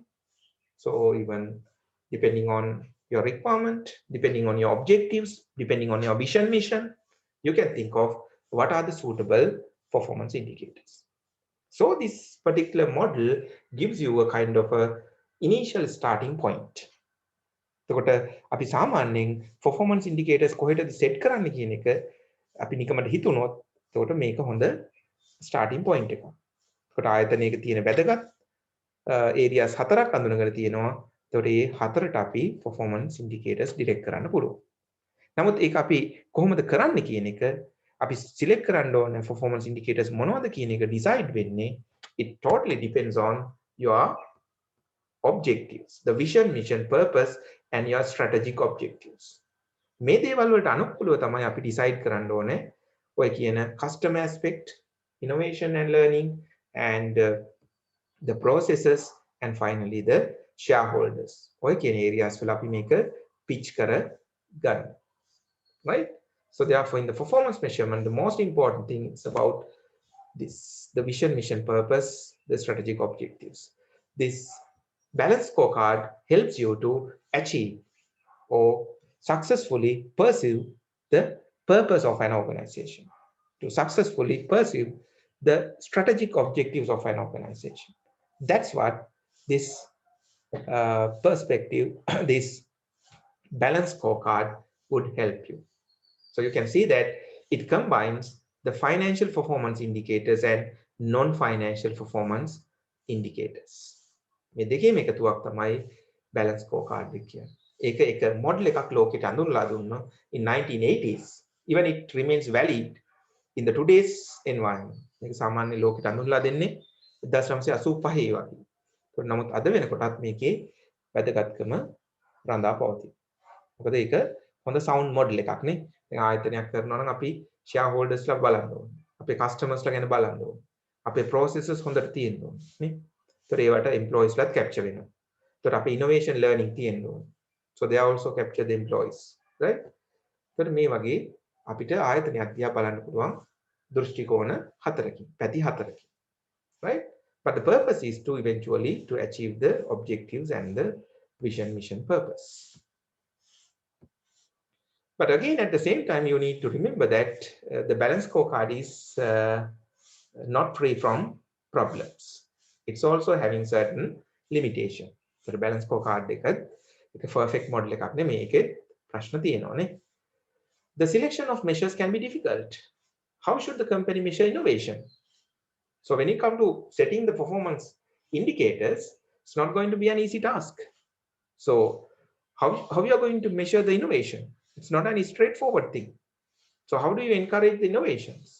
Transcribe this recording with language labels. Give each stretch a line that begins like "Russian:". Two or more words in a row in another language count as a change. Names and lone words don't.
English: So even depending on your requirement, depending on your objectives, depending on your vision mission, you can think of what are the suitable performance indicators. So this particular model gives you a kind of a initial starting point.
Sinhala: එතකොට අපි සාමාන්‍යයෙන්
English: performance indicators
Sinhala: කොහෙටද set කරන්න කියන එක අපි නිකමට හිතුනොත් එතකොට මේක හොඳ
English: starting point
Sinhala: එකක්. එතකොට ආයතනයක තියෙන වැදගත් areas 4ක් අඳුනගෙන තියෙනවා. එතකොට මේ හතරට අපි
English: performance indicators
Sinhala: direct කරන්න පුළුවන්. නමුත් ඒක අපි කොහොමද කරන්න කියන එක අපි select කරන්න ඕන
English: performance indicators
Sinhala: මොනවද කියන එක decide වෙන්නේ.
English: It totally depends on your objectives, the vision, mission, purpose, and your strategic objectives.
Sinhala: මේ දේවල් වලට අනුකූලව තමයි අපි decide කරන්න ඕනේ ඔය කියන
English: customer aspect, innovation and learning, and the processes, and finally the shareholders.
Sinhala: ඔය කියන areas වල අපි මේක pitch කර ගන්න.
English: Right? So therefore, in the performance measurement, the most important thing is about this, the vision, mission, purpose, the strategic objectives. This balance scorecard helps you to achieve or successfully pursue the purpose of an organization, to successfully pursue the strategic objectives of an organization. That's what this perspective, this balance scorecard would help you. So you can see that it combines the financial performance indicators and non-financial performance indicators.
Sinhala: මේ දෙකේම එකතුවක් තමයි
English: balance scorecard
Sinhala: එක කියන්නේ. ඒක model එකක් ලෝකෙට අඳුන්ලා දුන්නා
English: in 1980s. Even it remains valid in the today's environment.
Sinhala: මේක සාමාන්‍ය ලෝකෙට අඳුන්ලා දෙන්නේ 1985 වගේ. නමුත් අද වෙනකොටත් මේකේ වැදගත්කම රඳා පවතී. මොකද ඒක හොඳ
English: sound model
Sinhala: එකක් නේ. දැන් ආයතනයක් කරනවා නම් අපි shareholdersලා බලන්න ඕනේ. අපේ customers ලා ගැන බලන්න ඕනේ. අපේ processes හොඳට තියෙන්න ඕනේ නේ. ඒතර ඒවට employeesලාත් capture වෙනවා. ඒතර අපේ
English: innovation learning
Sinhala: තියෙන්න ඕනේ.
English: So they also capture the employees, right?
Sinhala: ඒතර මේ වගේ අපිට ආයතනයක් දිහා බලන්න පුළුවන් දෘෂ්ටි කෝණ හතරකින්, පැති හතරකින්.
English: Right? But the purpose is to eventually to achieve the objectives and the vision, mission, purpose. But again, at the same time, you need to remember that the balance scorecard is not free from problems. It's also having certain limitation. So the balance scorecard එක perfect model
Sinhala: එකක් නෙමෙයි. ඒකේ ප්‍රශ්න තියෙනවානේ.
English: The selection of measures can be difficult. How should the company measure innovation? So when it comes to setting the performance indicators, it's not going to be an easy task. So how you are going to measure the innovation? It's not any straightforward thing. So how do you encourage the innovations?